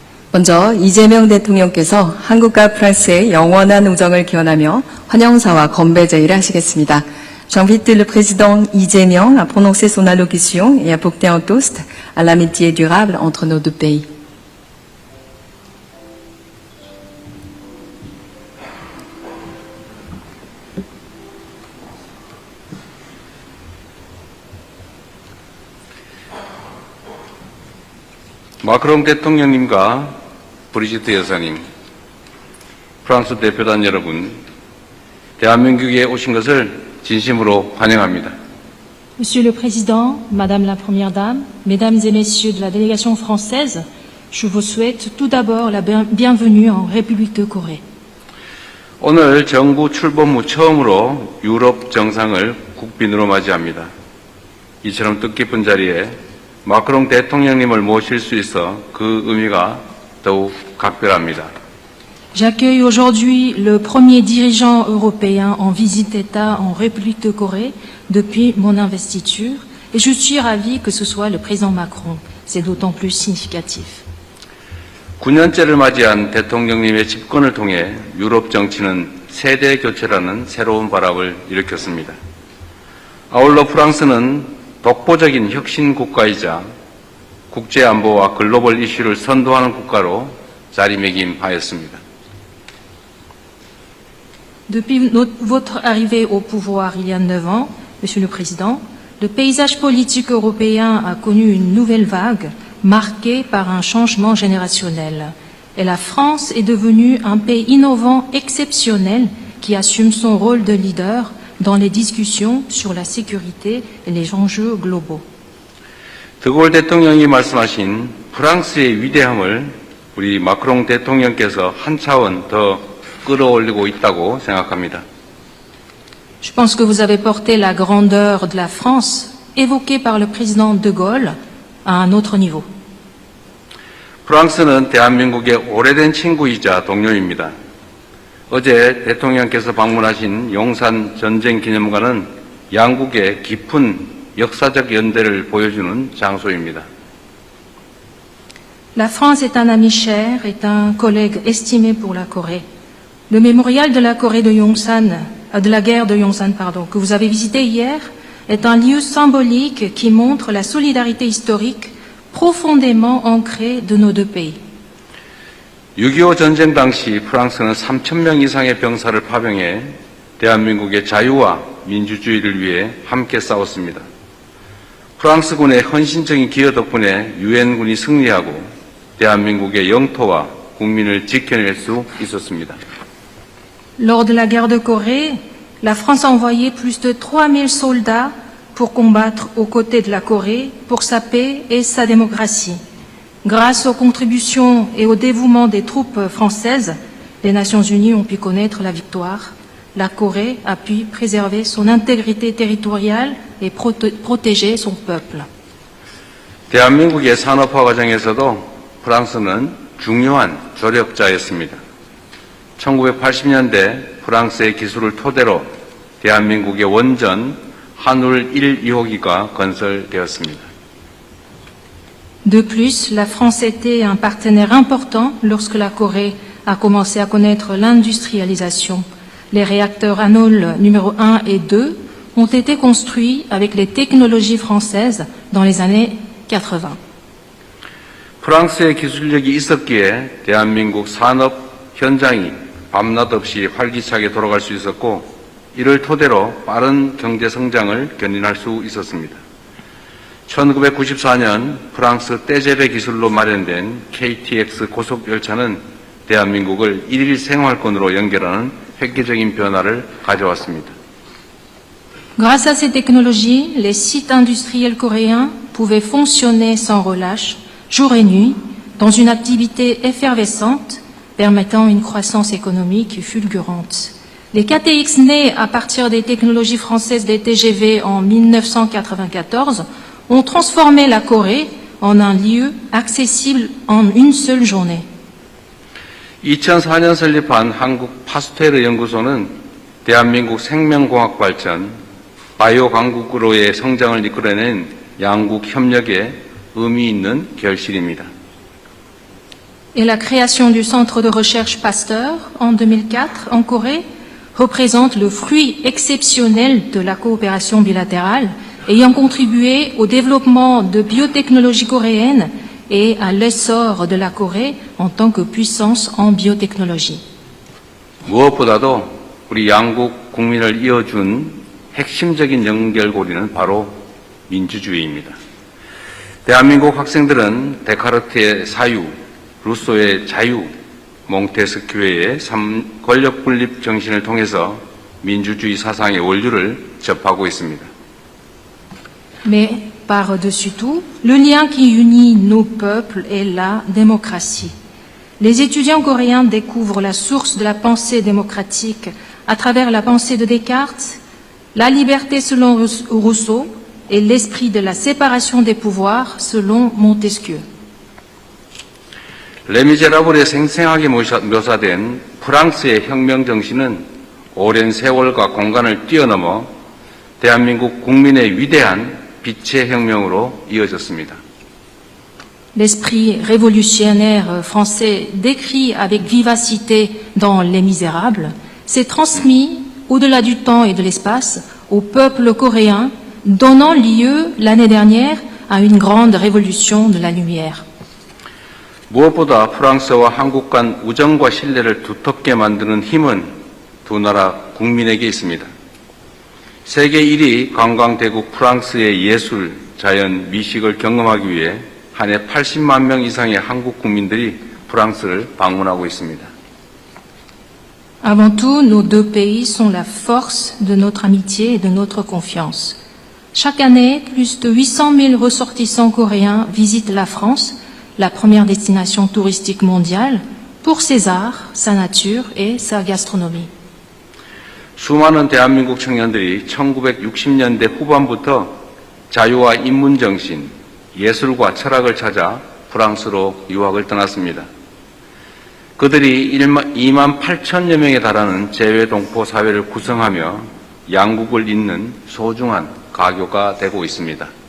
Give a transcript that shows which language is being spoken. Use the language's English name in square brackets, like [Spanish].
[Korean] 먼저 이재명 대통령께서 한국과 프랑스의 영원한 우정을 기원하며 환영사와 건배 제의를 하시겠습니다. [French] J'invite le président Lee Jae-myung à prononcer son allocution et à porter un toast à l'amitié durable entre nos deux pays. [Korean] 마크롱 대통령님과 브리지트 여사님, 프랑스 대표단 여러분, 대한민국에 오신 것을 진심으로 환영합니다. [French] Monsieur le Président, Madame la Première Dame, Mesdames et Messieurs de la délégation française, je vous souhaite tout d'abord la bienvenue en République de Corée. [Korean] 오늘 정부 출범 후 처음으로 유럽 정상을 국빈으로 맞이합니다. 이처럼 뜻깊은 자리에 마크롱 대통령님을 모실 수 있어 그 의미가 더욱 각별합니다. [French] J'accueille aujourd'hui le premier dirigeant européen en visite d'État en République de Corée depuis mon investiture et je suis ravi que ce soit le président Macron. C'est d'autant plus significatif. [Korean] 9년째를 맞이한 대통령님의 집권을 통해 유럽 정치는 세대 교체라는 새로운 바람을 일으켰습니다. 아울러 프랑스는 독보적인 혁신 국가이자 국제 안보와 글로벌 이슈를 선도하는 국가로 자리매김하였습니다. [French] Depuis votre arrivée au pouvoir il y a 9 ans, Monsieur le Président, le paysage politique européen a connu une nouvelle vague marquée par un changement générationnel. Et la France est devenue un pays innovant exceptionnel qui assume son rôle de leader dans les discussions sur la sécurité et les enjeux globaux. [Korean] 드골 대통령이 말씀하신 프랑스의 위대함을 우리 마크롱 대통령께서 한 차원 더 끌어올리고 있다고 생각합니다. [French] Je pense que vous avez porté la grandeur de la France évoquée par le président de Gaulle à un autre niveau. [Korean] 프랑스는 대한민국의 오래된 친구이자 동료입니다. 어제 대통령께서 방문하신 용산 전쟁기념관은 양국의 깊은 역사적 연대를 보여주는 장소입니다. [French] La France est un ami cher, est un collègue estimé pour la Corée. Le mémorial de la Corée de Yongsan, de la guerre de Yongsan, que vous avez visité hier, est un lieu symbolique qui montre la solidarité historique profondément ancrée de nos deux pays. [Korean] 6.25 전쟁 당시 프랑스는 3,000명 이상의 병사를 파병해 대한민국의 자유와 민주주의를 위해 함께 싸웠습니다. 프랑스군의 헌신적인 기여 덕분에 유엔군이 승리하고 대한민국의 영토와 국민을 지켜낼 수 있었습니다. [French] Lors de la guerre de Corée, la France a envoyé plus de 3000 soldats pour combattre aux côtés de la Corée pour sa paix et sa démocratie. Grâce aux contributions et au dévouement des troupes françaises, les Nations Unies ont pu connaître la victoire. La Corée a pu préserver son intégrité territoriale et protéger son peuple. [Korean] 대한민국의 산업화 과정에서도 프랑스는 중요한 조력자였습니다. 1980년대 프랑스의 기술을 토대로 대한민국의 원전 한울 1, 2호기가 건설되었습니다. [French] De plus, la France était un partenaire important lorsque la Corée a commencé à connaître l'industrialisation. Les réacteurs Hanul numéro 1 et 2 ont été construits avec les technologies françaises dans les années 80. [Korean] 프랑스의 기술력이 있었기에 대한민국 산업 현장이 밤낮 없이 활기차게 돌아갈 수 있었고 이를 토대로 빠른 경제 성장을 견인할 수 있었습니다. 1994년 프랑스 떼제베 기술로 마련된 KTX 고속열차는 대한민국을 일일 생활권으로 연결하는 획기적인 변화를 가져왔습니다. [French] Grâce à ces technologies, les sites industriels coréens pouvaient fonctionner sans relâche, jour et nuit, dans une activité effervescente, permettant une croissance économique fulgurante. Les KTX nés à partir des technologies françaises des TGV en 1994 ont transformé la Corée en un lieu accessible en une seule journée. [Korean] 2004년 설립한 한국 파스테르 연구소는 대한민국 생명공학 발전, 바이오 강국으로의 성장을 이끌어낸 양국 협력에 의미 있는 결실입니다. [French] Et la création du centre de recherche Pasteur en 2004 en Corée représente le fruit exceptionnel de la coopération bilatérale, ayant contribué au développement de biotechnologies coréennes et à l'essor de la Corée en tant que puissance en biotechnologie. [Korean] 무엇보다도 우리 양국 국민을 이어준 핵심적인 연결고리는 바로 민주주의입니다. 대한민국 학생들은 데카르트의 사유, 루소의 자유, 몽테스큐의 권력 분립 정신을 통해서 민주주의 사상의 원류를 접하고 있습니다. [French] Mais par-dessus tout, le lien qui unit nos peuples est la démocratie. Les étudiants coréens découvrent la source de la pensée démocratique à travers la pensée de Descartes, la liberté selon Rousseau et l'esprit de la séparation des pouvoirs selon Montesquieu. [Korean] 레미제라블에 생생하게 묘사된 프랑스의 혁명 정신은 오랜 세월과 공간을 뛰어넘어 대한민국 국민의 위대한 빛의 혁명으로 이어졌습니다. [French] L'esprit révolutionnaire français décrit avec vivacité dans Les Misérables s'est transmis au-delà du temps et de l'espace au peuple coréen, donnant lieu l'année dernière à une grande révolution de la lumière. [Korean] 무엇보다 프랑스와 한국 간 우정과 신뢰를 두텁게 만드는 힘은 두 나라 국민에게 있습니다. 세계 1위 관광대국 프랑스의 예술, 자연, 미식을 경험하기 위해 한 해 80만 명 이상의 한국 국민들이 프랑스를 방문하고 있습니다. [French] Avant tout, nos deux pays sont la force de notre amitié et de notre confiance. Chaque année, plus de 800 000 ressortissants coréens visitent la France, la première destination touristique mondiale, pour ses arts, sa nature et sa gastronomie. [Korean] 수많은 대한민국 청년들이 1960년대 후반부터 자유와 인문정신, 예술과 철학을 찾아 프랑스로 유학을 떠났습니다. 그들이 2만 8천여 명에 달하는 재외동포 사회를 구성하며 양국을 잇는 소중한 가교가 되고 있습니다.